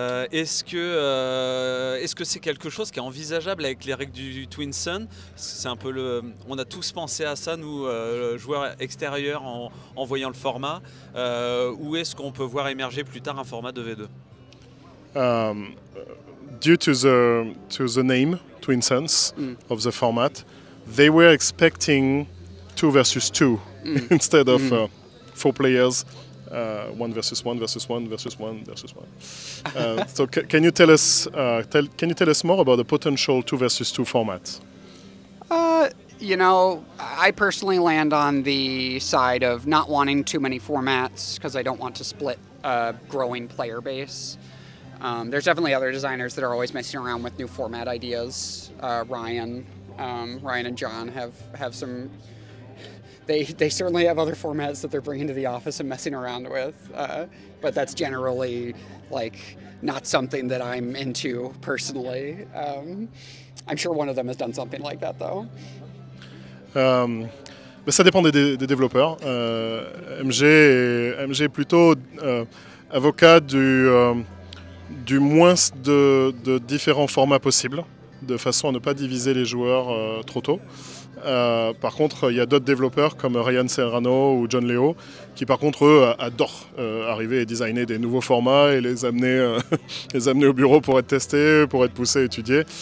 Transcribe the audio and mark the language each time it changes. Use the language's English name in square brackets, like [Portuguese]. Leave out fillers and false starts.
[French] Est-ce que c'est quelque chose qui est envisageable avec les règles du Twin Sun? C'est un peu on a tous pensé à ça, nous, joueurs extérieurs, en voyant le format. Ou est-ce qu'on peut voir émerger plus tard un format 2v2? [English] Due to the name Twin Suns of the format, they were expecting 2 versus 2 instead of 4 players, 1 versus 1 versus 1 versus 1 versus 1. So can you tell us more about the potential 2 versus 2 format? You know, I personally land on the side of not wanting too many formats because I don't want to split a growing player base. There's definitely other designers that are always messing around with new format ideas. Ryan and John have some. They certainly have other formats that they're bringing to the office and messing around with, but that's generally like not something that I'm into personally. I'm sure one of them has done something like that though. [French] Ça dépend des développeurs. MG est plutôt avocat du moins de différents formats possibles, de façon à ne pas diviser les joueurs trop tôt. Par contre, il y a d'autres développeurs comme Ryan Serrano ou John Leo qui par contre eux adorent arriver et designer des nouveaux formats et les amener au bureau pour être testés, pour être poussés, étudiés.